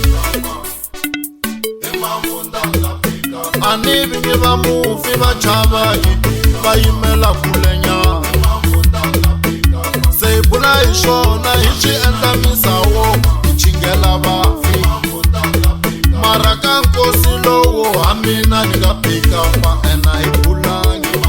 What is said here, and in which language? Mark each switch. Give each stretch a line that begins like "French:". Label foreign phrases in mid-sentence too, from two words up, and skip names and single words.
Tsonga: Ani vingi va mufi va chavaki va yimela kulenyana. Se hi bula hi swona hi swi endla misawo hi chingela vafi. Mara ka nkosi lowo hamina ni nga
English: pick up
Tsonga: ena hi bulangi.